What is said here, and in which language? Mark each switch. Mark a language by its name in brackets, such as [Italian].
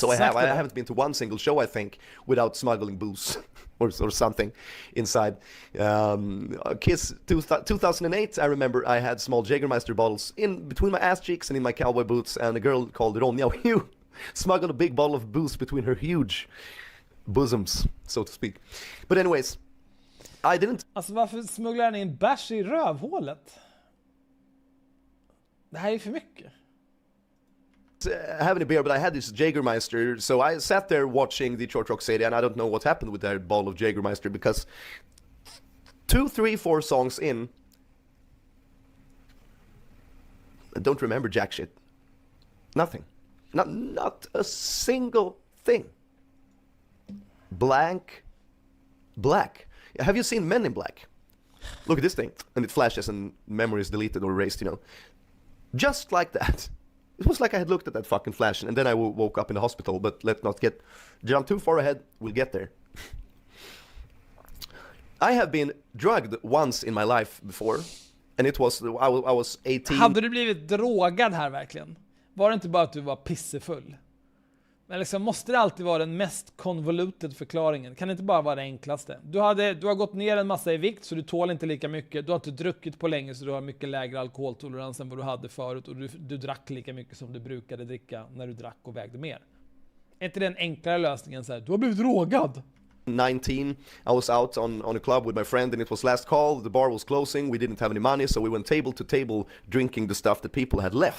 [English] So I haven't been to one single show, I think, without smuggling booze or something inside. Kiss 2008, I remember I had small Jägermeister bottles in between my ass cheeks and in my cowboy boots, and a girl called Ronja smuggled a big bottle of booze between her huge bosoms, so to speak. But anyways, I didn't... Alltså varför smugglar han in bärs i rövhålet? Det här är för mycket. Having a beer, but I had this Jägermeister, so I sat there watching the Detroit Rock City, and I don't know what happened with that bottle of Jägermeister, because 2, 3, 4 songs in, I don't remember jack shit. Nothing. Not a single thing. Black. Have you seen Men in Black? Look at this thing, and it flashes and memory is deleted or erased, Just like that. It was like I had looked at that fucking flash, and then I woke up in the hospital, but let's not jump too far ahead. We'll get there. I have been drugged once in my life before, and it was, I was 18. [Swedish] Hade du blivit drogad här verkligen? Var det inte bara att du var pissefull? Men liksom, måste det alltid vara den mest convoluted förklaringen? Kan det inte bara vara det enklaste? Du har gått ner en massa i vikt, så du tål inte lika mycket. Du har inte druckit på länge, så du har mycket lägre alkoholtolerans än vad du hade förut. Och du drack lika mycket som du brukade dricka när du drack och vägde mer. Är inte den enklare lösningen så här? Du har blivit drogad. [English] 19, I was out on a club with my friend, and it was last call. The bar was closing. We didn't have any money, so we went table to table drinking the stuff that people had left.